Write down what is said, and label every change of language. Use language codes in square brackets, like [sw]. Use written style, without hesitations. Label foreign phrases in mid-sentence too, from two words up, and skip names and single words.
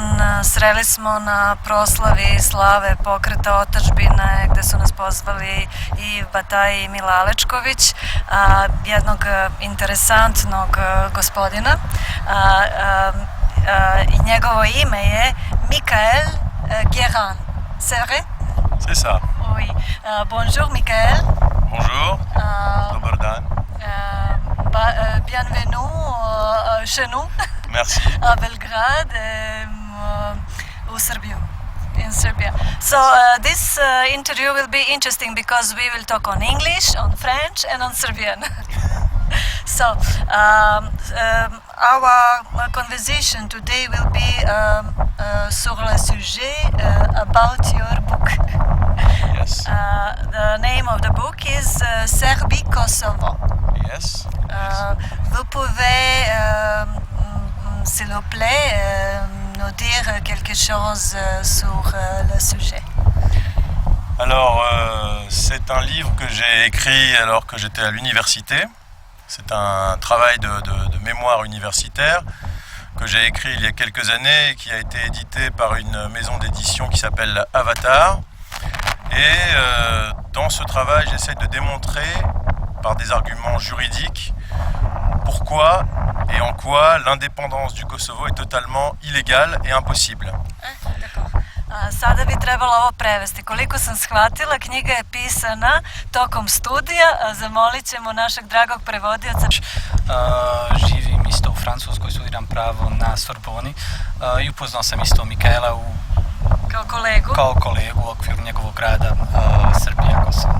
[sr] Sreli smo na proslavi slave pokreta otadžbine gdje su nas pozvali i Bataj i Mila Alečković, jednog interesantnog gospodina. I njegovo ime je Michael Guérin. [fr] C'est vrai? C'est ça. Oui. Bonjour Michael. Bonjour. [sr] Dobar dan. [fr] Bienvenue chez nous. Merci. [en] À Belgrade, in Serbia. So this interview will be interesting because we will talk on English, on French, and on Serbian. So our conversation today will be [fr] sur le sujet [en] about your book. Yes. The name of the book is Serbie Kosovo. Yes. [fr] Vous pouvez, s'il vous plaît, nous dire quelque chose sur le sujet? Alors, c'est un livre que j'ai écrit alors que j'étais à l'université. C'est un travail de mémoire universitaire que j'ai écrit il y a quelques années et qui a été édité par une maison d'édition qui s'appelle Avatar. Et dans ce travail, j'essaie de démontrer par des arguments juridiques pourquoi et en quoi l'indépendance du Kosovo est totalement illégale et impossible. [sr] Sada bi trebalo ovo prevesti. Koliko sam shvatila, knjiga je pisana tokom studija. Zamolit ćemo našeg dragog prevodioca. Živim isto u Francuskoj, studiram pravo na Sorboni i upoznao sam isto Mikaela kao kolegu u okviru njegovog rada Srbija Kosovo.